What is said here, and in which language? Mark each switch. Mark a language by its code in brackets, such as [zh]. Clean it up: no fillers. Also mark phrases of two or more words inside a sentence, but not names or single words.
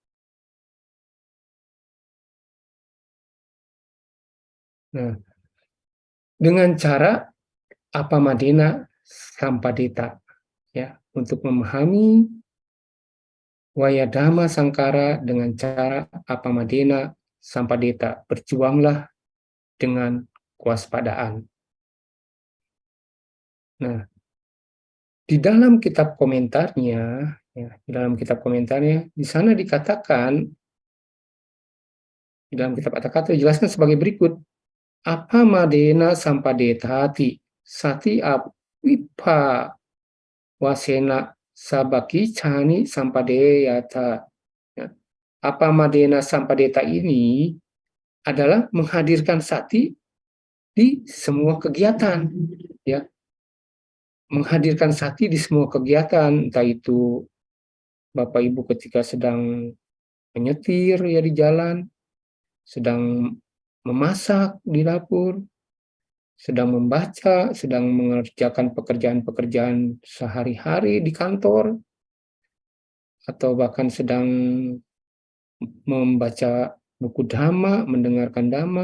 [id] Nah, dengan cara [pi] Apamadena Sampadeta, [id] ya, untuk memahami [pi] Wayadhamma Sangkara [id] dengan cara [pi] Apamadena Sampadeta, [id] berjuanglah dengan kewaspadaan. Nah, di dalam kitab komentarnya, ya, di sana dikatakan, di dalam kitab kata-kata dijelaskan sebagai berikut: [pi] Apamadena Sampadetati sati avipa wasena sabaki cani sampadeyata. Apamadena Sampadeta [id] ini adalah menghadirkan sati di semua kegiatan, ya. Menghadirkan sati di semua kegiatan, entah itu Bapak Ibu ketika sedang menyetir, ya, di jalan, sedang memasak di dapur, sedang membaca, sedang mengerjakan pekerjaan-pekerjaan sehari-hari di kantor, atau bahkan sedang membaca buku dhamma, mendengarkan dhamma.